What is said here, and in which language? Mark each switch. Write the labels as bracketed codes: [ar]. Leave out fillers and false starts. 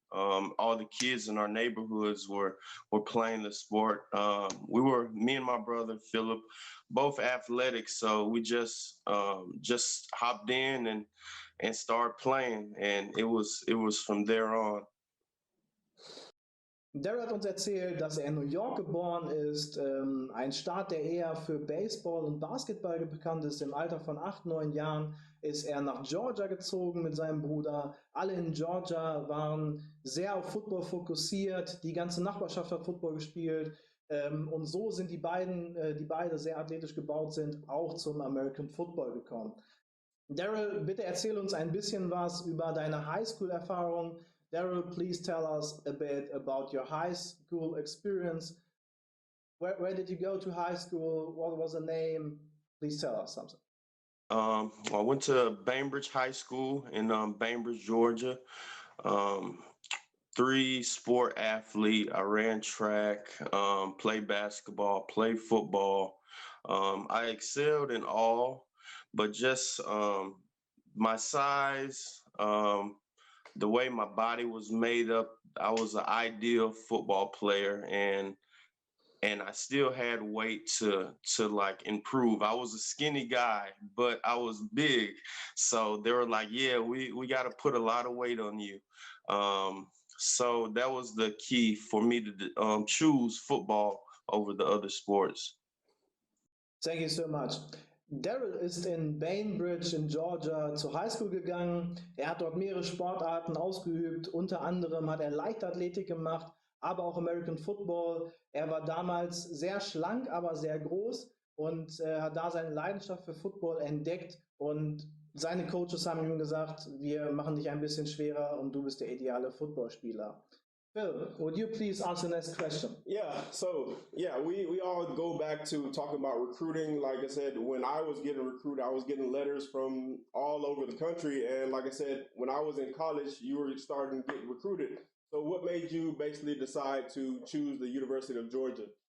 [en] All the kids in our neighborhoods were playing the sport. Me and my brother Philip, both athletic, so we just hopped in and started playing, and it was from there on. [de] Darryl hat uns erzählt, dass er in New York geboren ist, ein Staat, der eher für Baseball und Basketball bekannt ist. Im Alter von 8, 9 Jahren ist er nach Georgia gezogen mit seinem Bruder. Alle in Georgia waren sehr auf Football fokussiert, die ganze Nachbarschaft hat Football gespielt. Und so sind die beide sehr athletisch gebaut sind, auch zum American Football gekommen. Darryl, bitte erzähl uns ein bisschen was über deine Highschool-Erfahrung. [en] Darryl, please tell us a bit about your high school experience. Where did you go to high school? What was the name? Please tell us something. I went to Bainbridge High School in Bainbridge, Georgia. 3-sport athlete. I ran track, played basketball, played football. I excelled in all, but just my size, the way my body was made up, I was an ideal football player, and I still had weight to like improve. I was a skinny guy, but I was big, so they were like, "Yeah, we got to put a lot of weight on you." So that was the key for me to choose football over the other sports. Thank you so much. [de] Darryl ist in Bainbridge in Georgia zur Highschool gegangen. Er hat dort mehrere Sportarten ausgeübt. Unter anderem hat er Leichtathletik gemacht, aber auch American Football. Er war damals sehr schlank, aber sehr groß und hat da seine Leidenschaft für Football entdeckt. Und seine Coaches haben ihm gesagt, wir machen dich ein bisschen schwerer und du bist der ideale Footballspieler. [en] Phil, would you please answer the next question? Yeah, so we all go back to talking about recruiting. Like I said, when I was getting recruited, I was getting letters from all over the country. And like I said, when I was in college, you were starting to get recruited. So what made you basically decide to choose the University of Georgia?